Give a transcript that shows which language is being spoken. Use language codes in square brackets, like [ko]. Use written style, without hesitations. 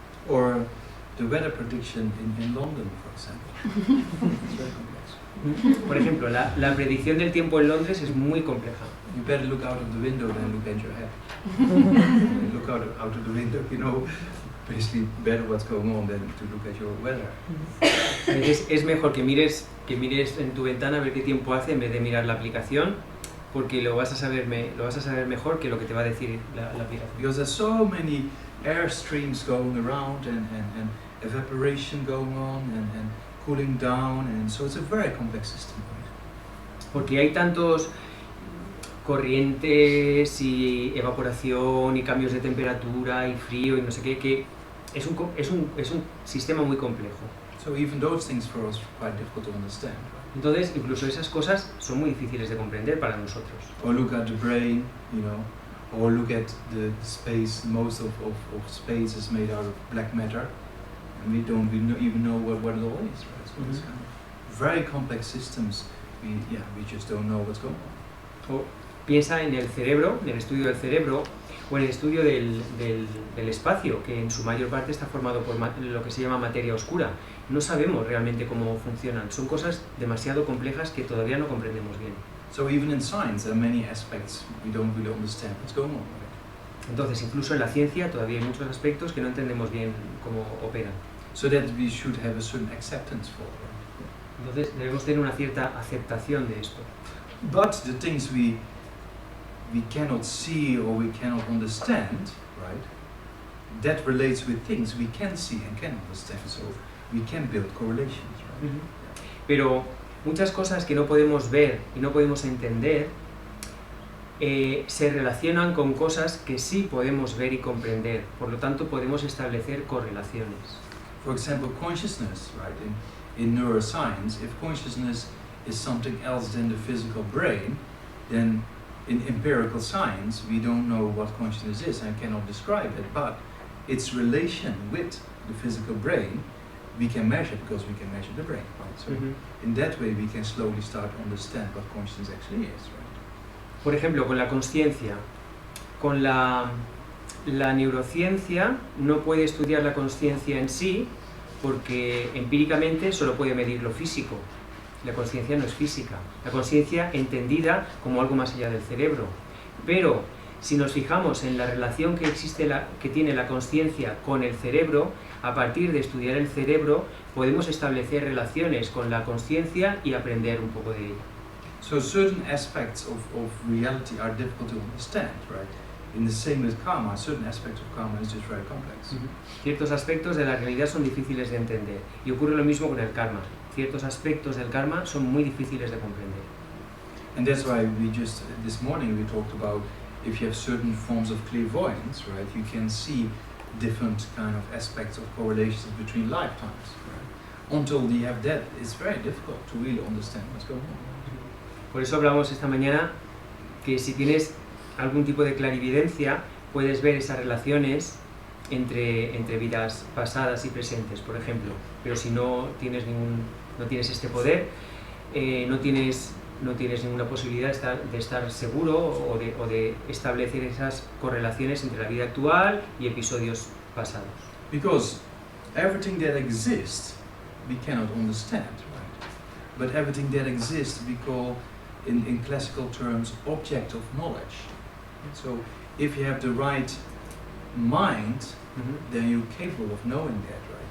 [en] Or the weather prediction in London, for example. It's very complex. [es] Por ejemplo, la predicción del tiempo en Londres es muy compleja. [en] You better look out of the window than look at your head. Look out of the window, you know, basically better what's going on than to look at your weather. [es] Es mejor que mires en tu ventana a ver qué tiempo hace en vez de mirar la aplicación, porque lo vas a saber mejor que lo que te va a decir la aplicación. [en] Because there's so many air streams going around and evaporation going on and cooling down, and so it's a very complex system. [es] Porque hay tantos corrientes y evaporación y cambios de temperatura y frío y no sé qué, que es un sistema muy complejo. [en] So even those things for us are quite difficult to understand. Right? [es] Entonces, incluso esas cosas son muy difíciles de comprender para nosotros. [en] Or look at the brain, you know, or look at the space. Most of space is made out of black matter, and we don't even know what it all is, right? So it's kind of very complex systems. We just don't know what's going on. [es] O piensa en el cerebro, en el estudio del cerebro, o en el estudio del espacio, que en su mayor parte está formado por lo que se llama materia oscura. No sabemos realmente cómo funcionan, son cosas demasiado complejas que todavía no comprendemos bien. [en] So even in science, there are many aspects we don't really understand what's going on. Right? [es] Entonces, incluso en la ciencia todavía hay muchos aspectos que no entendemos bien cómo operan. [en] So that we should have a certain acceptance for it. [es] Entonces, debemos tener una cierta aceptación de esto. [en] But the things we cannot see or we cannot understand, right? That relates with things we can see and can understand. So we can build correlations, right? [es] Pero muchas cosas que no podemos ver y no podemos entender se relacionan con cosas que sí podemos ver y comprender. Por lo tanto, podemos establecer correlaciones. [en] For example, consciousness, right? In neuroscience, if consciousness is something else than the physical brain, then in empirical science, we don't know what consciousness is and cannot describe it, but its relation with the physical brain, we can measure because we can measure the brain, right? So in that way, we can slowly start to understand what consciousness actually is, right? [es] Por ejemplo, con la consciencia, con la neurociencia no puede estudiar la consciencia en sí porque empíricamente solo puede medir lo físico. La consciencia no es física. La consciencia entendida como algo más allá del cerebro. Pero si nos fijamos en la relación que tiene la consciencia con el cerebro, a partir de estudiar el cerebro podemos establecer relaciones con la consciencia y aprender un poco de ella. [en] So certain aspects of reality are difficult to understand, right? In the same with karma, certain aspects of karma is just very complex. [es] Ciertos aspectos de la realidad son difíciles de entender. Y ocurre lo mismo con el karma. Ciertos aspectos del karma son muy difíciles de comprender. [en] And that's why this morning we talked about if you have certain forms of clairvoyance, right, you can see different kind of aspects of correlations between lifetimes, right? Until you have that, it's very difficult to really understand what's going on. [es] Por eso hablamos esta mañana que si tienes algún tipo de clarividencia, puedes ver esas relaciones entre vidas pasadas y presentes, por ejemplo. Pero si no tienes este poder, no tienes ninguna posibilidad de estar seguro o de establecer esas correlaciones entre la vida actual y episodios pasados. [en] Because everything that exists, we cannot understand, right? But everything that exists, we call, in classical terms, object of knowledge. So if you have the right mind, then you're capable of knowing that, right?